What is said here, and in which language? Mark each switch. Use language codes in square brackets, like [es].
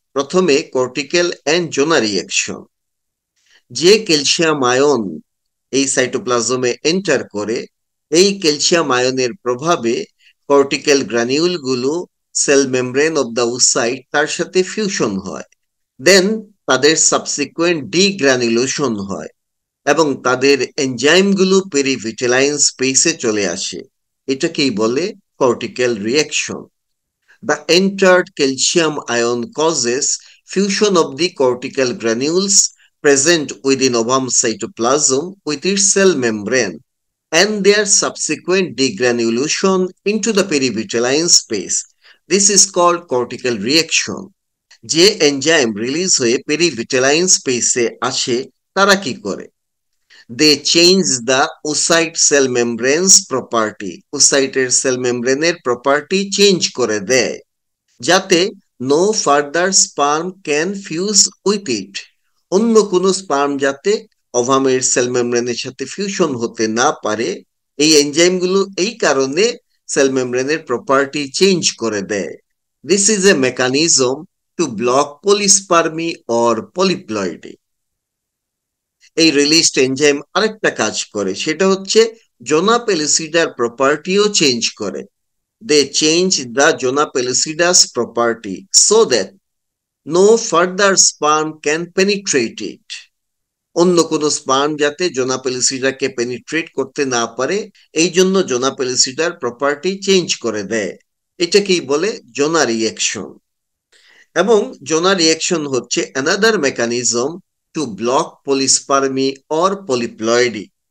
[bn] প্রথমে cortical and zona reaction. যে calcium ion এই সাইটোপ্লাজমে এন্টার করে, এই ক্যালসিয়াম আয়নের প্রভাবে cortical গ্রানিউলগুলো cell membrane of the oocyte তার সাথে ফিউশন হয়। দেন তাদের সাবসিকুয়েন্ট ডিগ্রানুলেশন হয় এবং তাদের এনজাইমগুলো পেরিভিটেলাইন স্পেসে চলে আসে। এটাকেই বলে cortical reaction. [en] The entered calcium ion causes fusion of the cortical granules present within ovum cytoplasm with its cell membrane and their subsequent degranulation into the perivitelline space. This is called cortical reaction. [bn] যে enzyme release হয়ে পেরিভিটেলাইন স্পেসে আসে তারা কি করে? [en] They change the oocyte cell membranes property. [bn] ওসাইটের sell মেমব্রেনের property change করে দেয় যাতে [en] No further sperm can fuse with it. [bn] অন্য কোনো স্পার্ম যাতে ওভামের সেল মেমব্রেনের সাথে ফিউশন হতে না পারে, এই এনজাইমগুলো এই কারণে সেল মেমব্রেনের প্রপার্টি চেঞ্জ করে দেয়। [en] This is a mechanism to block polyspermy or polyploidy. [bn] এই রিলিজড এনজাইম আরেকটা কাজ করে, সেটা হচ্ছে জোনা পেলিসিডার প্রপার্টিও চেঞ্জ করে। [en] They change the Jona pellucidus property so that no further sperm can penetrate it. [bn] অন্য কোনো স্পার্ম যাতে জোনা পেলিসিডাকে পেনিট্রেট করতে না পারে, এই জন্য জোনা পেলিসিডার প্রপার্টি চেঞ্জ করে দেয়। এটাকেই বলে জোনা রিঅ্যাকশন। এবং জোনা রিঅ্যাকশন হচ্ছে [en] Another mechanism to block polyspermy or polyploidy.